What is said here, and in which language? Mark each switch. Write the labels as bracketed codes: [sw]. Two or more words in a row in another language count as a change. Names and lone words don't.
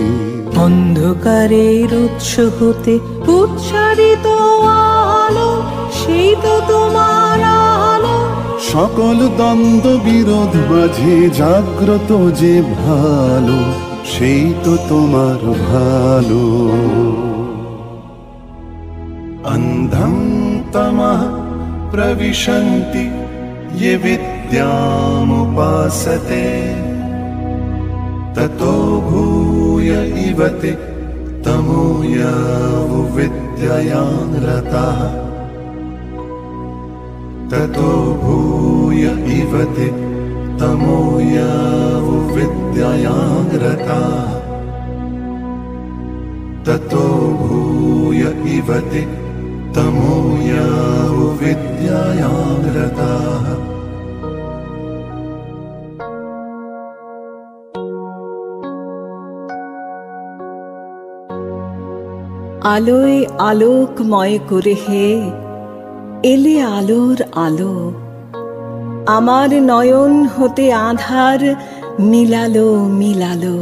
[bn] অন্ধকারের উৎস হতে উৎসারিত আলো, সেই তো তোমার আলো। সকল দ্বন্দ্ব বিরোধ মাঝে জাগ্রত যে ভালো, সেই তো তোমার ভালো। [sa] অন্ধং তমঃ প্রবিশন্তি ये विद्यामुपासते, ततो भूय इव ते तमो विद्यायां रताः। ततो भूय इव ते तमो विद्यायां रताः। ततो भूय इव ते तमो विद्यायां रताः। [bn] আলোয় আলোকময় করে হে এলে আলোর আলো। আমার নয়ন হতে আধার মিলালো মিলালো।